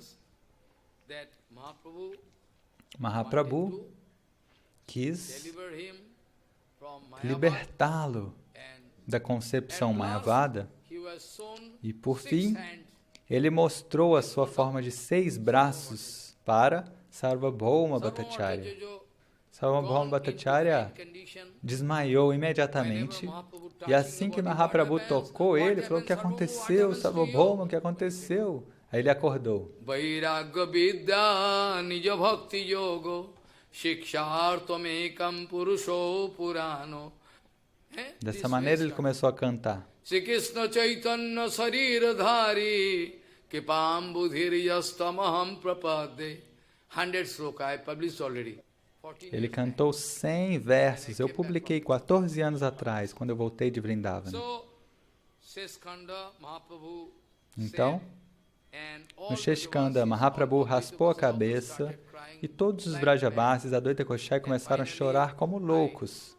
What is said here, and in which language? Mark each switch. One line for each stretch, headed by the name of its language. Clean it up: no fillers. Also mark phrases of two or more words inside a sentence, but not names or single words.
Portuguese: Mahaprabhu quis libertá-lo da concepção Mayavada e, por fim, ele mostrou a sua forma de 6 braços para Sarvabhauma Bhattacharya. Sarvabhauma Bhattacharya desmaiou imediatamente e assim que Mahaprabhu tocou ele, falou, o que aconteceu, Sarvabhauma, o que aconteceu? Aí ele acordou.
Sanskrit: Vairagya vidya nija bhakti yogo shikshartamekam purusho purano.
Portuguese: Dessa maneira ele começou a cantar.
Sanskrit: Shri Krishna Chaitanya Sarira Dhari Kipam budhir yastamaham prapade.
English: 100 sloka I published already.
Portuguese: Ele cantou 100 versos. Eu publiquei 14 anos atrás, quando eu voltei de Vrindavana. Então, no Sheshkanda, Mahaprabhu raspou a cabeça e todos os Brajavasis da Advaita Koshai começaram a chorar como loucos.